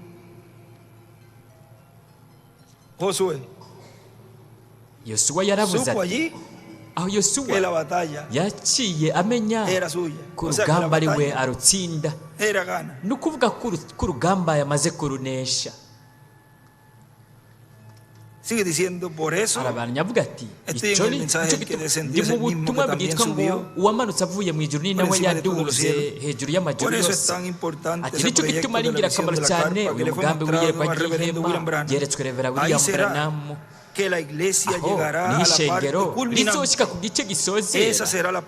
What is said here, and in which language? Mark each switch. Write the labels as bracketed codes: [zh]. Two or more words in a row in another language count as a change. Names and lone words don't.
[rn] Yosuwa yaravuze ati, aho Yosuwa yaciye amenya ko urugamba ari we arutsinda, ni ukuvuga ko urugamba yamaze kurunesha. [es] Sigue diciendo, por eso [rn] arabanyavuga ati, icyo ni mu butumwa bwitwa ngo uwamanutse avuye mu ijuru ni nawe yaduze hejuru y'amajuru yose. ati, nicyo gituma ari ingirakamaro cyane uyu mugambi w'iyerekwa ry'ihema ryeretswe Revera William Branham. aho niho ishengero rizoshika ku gice gisozera.